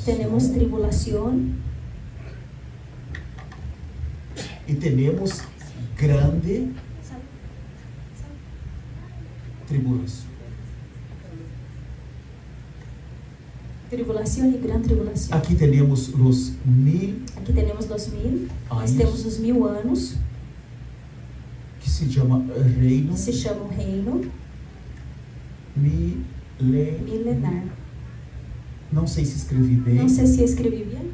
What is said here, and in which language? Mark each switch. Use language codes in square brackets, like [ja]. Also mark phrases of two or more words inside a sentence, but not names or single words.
[es] Tenemos tribulación [pt] e temos grande tribulação. [es] Tribulación y gran tribulación. [pt] Aqui temos os 1000 Aqui temos os 1000. Nós anos, temos os 1000 anos, que se chama reino que se chama o reino milenar. Não sei se escrevi bem. Não sei se escrevi bem.